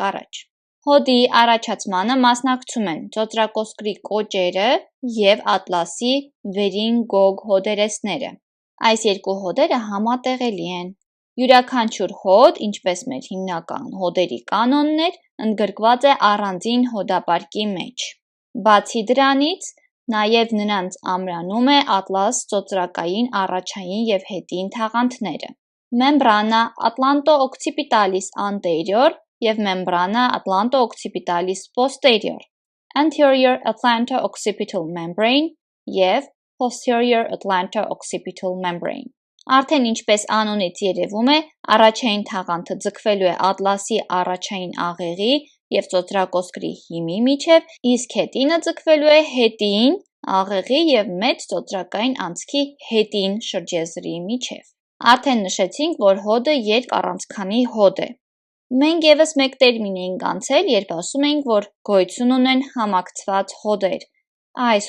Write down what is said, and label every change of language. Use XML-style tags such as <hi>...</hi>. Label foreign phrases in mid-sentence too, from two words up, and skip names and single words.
<hy>առաջ։ Հոդի առաջացմանը մասնակցում են ծոծրակոսկրի կոճերը և ատլասի վերին գոգ հոդերեսները։ Այս երկու հոդերը համատեղելի են։ Յուրաքանչյուր հոդ, ինչպես մեր հիմնական հոդերի կանոններ, ընդգրկված է առանձին հոդապարկի մեջ։ Բացի դրանից, նաև նրանց ամրանում է ատլաս ծոծրակային առաջային և հետին թաղանթները։ Membrana</hy> <la>atlanto-occipitalis anterior</la> <hy>և</hy> <la>membrana atlanto-occipitalis posterior։</la> <en>anterior atlanto-occipital membrane</en> <hy>և</hy> <en>posterior atlanto-occipital membrane։</en> <hy>Արդեն ինչպես անունից երևում է, առաջային թաղանթը ձգվելու է ատլասի առաջային աղեղի և ծոծրակոսկրի հիմի միջև, իսկ հետինը ձգվելու է հետին աղեղի և մեծ ծոծրակային անցքի հետին շրջեզրի միջև։ Արդեն նշեցինք, որ հոդը երկառանցքանի հոդ է։ Մենք ևս մեկ տերմին էինք անցել, երբ ասում էինք, որ գոյություն ունեն համակցված հոդեր։ Այս</hy>